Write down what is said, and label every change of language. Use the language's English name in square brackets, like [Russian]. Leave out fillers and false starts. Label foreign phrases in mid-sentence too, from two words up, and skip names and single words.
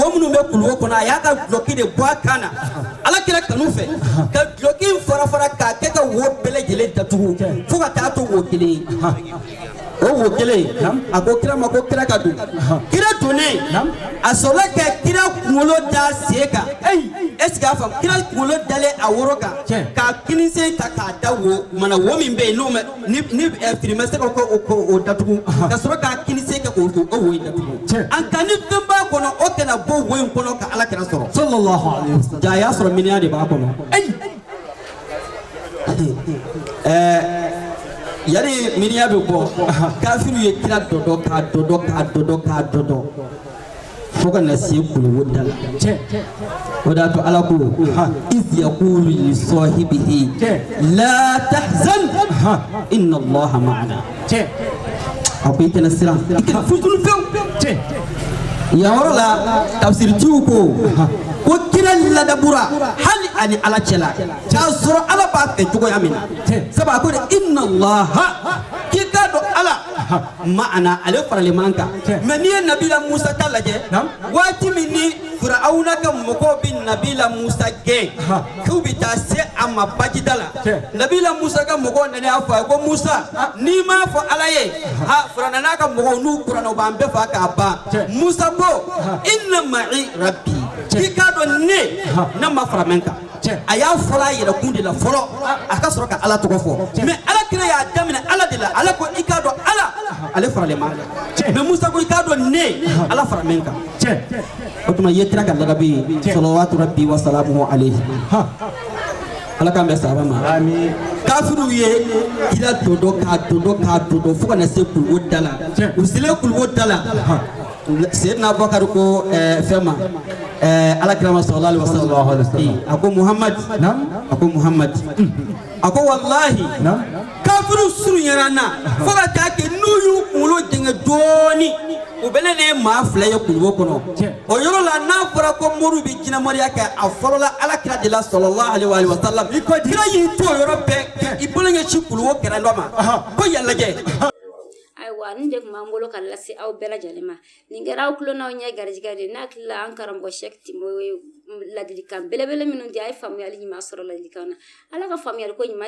[Bambara] minnu bɛ kuluwo kɔnɔ a y'a ka duloki de bɔ a kan na ala kira kanu fɛ ka duloki fara fara k'a kɛ ka wo bɛɛ lajɛlen datugu fo ka taa to wo kelen ye o wo kelen a ko kira ma ko kira ka don kira donnen a sɔrɔla ka kira kunkolo da sen kan [French] est-ce que [Bambara] a faamu kira kunkolo dalen a woro kan k'a kinisen ta k'a da wo mana wo min bɛ yen n'o mɛ ni firimɛsɛ ka o datugu ka sɔrɔ k'a kinisen kɛ k'o wo in datugu an ka ni fɛn b'a kɔnɔ o kana bɔ wo in kɔnɔ ka ala kira sɔrɔ [Arabic] صلى الله عليه وسلم [Bambara] jaa a y'a sɔrɔ miniya de b'a kɔnɔ yari miniya bɛ bɔ kafiru ye kira dɔdɔ k'a dɔdɔ k'a dɔdɔ k'a dɔdɔ fo ka na se kuluwo da la o de y'a to ala ko [Arabic] إذ يقول لصاحبه لا تحزن إن الله معنا [Bambara] a ko i kana siran i kana futunu fewu yan yɔrɔ la tafsiritigiw ko kira ladabura hali ani ala cɛla k'a sɔrɔ ala b'a fɛ cogoya min na sabu a ko de [Arabic] إن الله [Bambara] k'i k'a dɔn ala ma'ana ale faralen man kan mɛ n'i ye nabila musa ta lajɛ waati min ni firawuna ka mɔgɔw bɛ nabila musa gɛn k'u bɛ taa se a ma bajida la nabila musa ka mɔgɔw nana y'a fɔ a ye ko musa n'i m'a fɔ ala ye firawuna n'a ka mɔgɔw n'u kuranna u b'an bɛɛ faga k'a ban musa ko [Arabic] إن معي ربي [Bambara] k'i k'a dɔn ne ma fara mɛn kan a y'a fɔlɔ a yɛrɛ kun de la fɔlɔ a ka sɔrɔ ka ala tɔgɔ fɔ mɛ ala kira y'a daminɛ ala de la ala ko i k'a dɔn ala ale faralen ma mɛ musa ko i k'a dɔn ne ala fara mɛn kan o tuma ye kira ka ladabi [Arabic] صلوات ربي وسلامه عليه [Bambara] ala k'an bɛ sahaba ma kafiru ye kira dɔdɔ k'a dɔdɔ k'a dɔdɔ fo ka na se kuluwo da la u selen kuluwo da la Seydina Bukari ko fɛn ma ala kira ma [Arabic] صلى الله عليه وسلم [Bambara] a ko Muhammad a ko Muhammad a ko wallahi kafiru surunyana na fo ka taa kɛ n'u y'u kunkolo jɛngɛ dɔɔni u bɛ ne maa fila ye kuluwo kɔnɔ o yɔrɔ la n'a fɔra ko moriw bɛ jinɛmɔriya kɛ a fɔlɔ la ala kira de la [Arabic] صلى الله عليه وسلم [Bambara] kira y'i to o yɔrɔ bɛɛ i bolo ɲɛsin kuluwo kɛrɛ dɔ ma ko yan lajɛ. Ayiwa nin de kun b'an bolo ka lase aw bɛɛ lajɛlen ma nin kɛra aw tulo n'aw ɲɛ garijɛgɛ de n'a tilala an karamɔgɔ Sɛki Timo ye ladilikan belebele minnu di a ye faamuyali ɲuman sɔrɔ ladilikan na ala ka faamuyali ko ɲuman